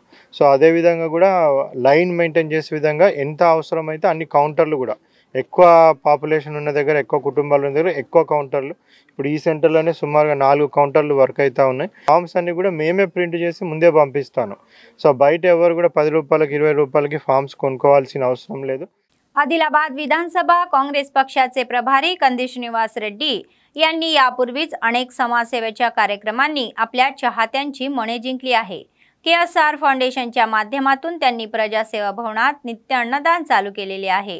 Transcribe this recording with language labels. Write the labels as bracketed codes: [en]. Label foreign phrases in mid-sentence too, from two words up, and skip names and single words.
[te] సో అదేవిధంగా కూడా [en] line maintain [te] చేసే విధంగా ఎంత అవసరమైతే అన్ని కౌంటర్లు కూడా ఎక్కువ పాపులేషన్ ఉన్న దగ్గర, ఎక్కువ కుటుంబాలు ఉన్న దగ్గర ఎక్కువ కౌంటర్లు, ఇప్పుడు ఈ సెంటర్లోనే సుమారుగా 4 కౌంటర్లు వర్క్ అవుతూ ఉన్నాయి। ఫామ్స్ అన్నీ కూడా మేమే ప్రింట్ చేసి ముందే పంపిస్తాను। సో బయట ఎవరు కూడా 10 రూపాయలకి 20 రూపాయలకి ఫామ్స్ కొనుక్కోవాల్సిన అవసరం లేదు। [mr] आदिलाबाद विधानसभा काँग्रेस पक्षाचे प्रभारी कंदी श्रीनिवास रेड्डी यांनी यापूर्वीच अनेक समाजसेवेच्या कार्यक्रमांनी आपल्या चाहत्यांची मने जिंकली आहे। KSR फाउंडेशनच्या माध्यमातून त्यांनी प्रजासेवा भवनात नित्य अन्नदान चालू केलेले आहे।